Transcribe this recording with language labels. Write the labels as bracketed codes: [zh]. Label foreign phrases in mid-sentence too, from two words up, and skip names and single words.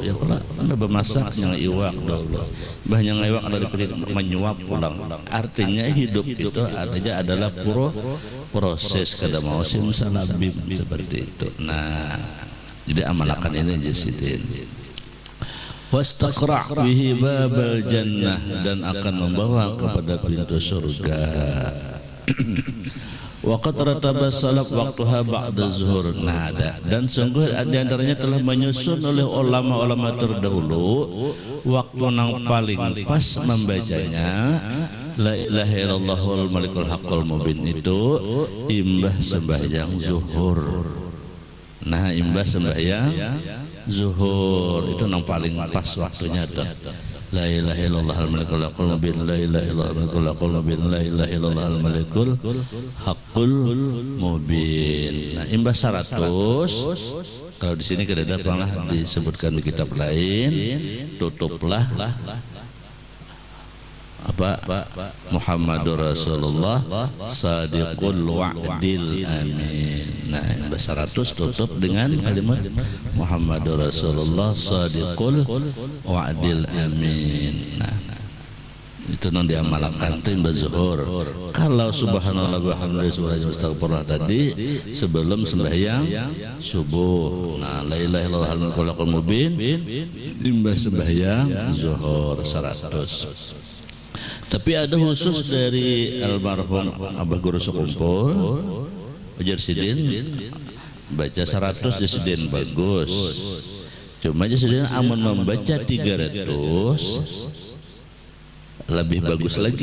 [bjn] Ya kalau bermasak yang iwak dahulu, banyak iwak ada dipilih menyuap pulang. Artinya hidup itu artinya adalah proses kada mau simsalabim seperti itu. Nah, jadi amalkan ini jasidin. [ar] واستقرع به باب الجنة, [bjn] dan akan membawa kepada pintu surga. [ar] وقد رتب السلف وقتها بعد الظهر. [bjn] Nah, dan sungguh di antaranya telah menyusun oleh ulama-ulama terdahulu waktu yang paling pas membacanya [ar] لا إله إلا الله الملك الحق المبين [bjn] itu imbah sembahyang zuhur. Nah, imbah sembahyang zuhur itu yang paling pas waktunya tuh. [ar] لا إله إلا الله الملك الحق المبين، لا إله إلا الله الملك الحق المبين، لا إله إلا الله الملك الحق المبين. [bjn] Nah, imbah 100 kalau di sini kada ada pernah disebutkan di kitab lain, tutuplah apa [ar] محمد رسول الله صادق الوعد الأمين. [bjn] Nah, imbah 100 tutup dengan kalimat [ar] محمد رسول الله صادق الوعد الأمين. [bjn] Nah, itu non diamalkan itu imbah zuhur. Kalau [ar] سبحان الله والحمد لله أستغفر الله [bjn] tadi sebelum sembahyang subuh. Nah, [ar] لا إله إلا الله الملك الحق المبين [bjn] imbah sembahyang zuhur 100. Tapi ada khusus dari almarhum Abah Guru Sukumpul ujar sidin baca 100 jasidin bagus. Cuma jasidin amun membaca 300 lebih bagus lagi.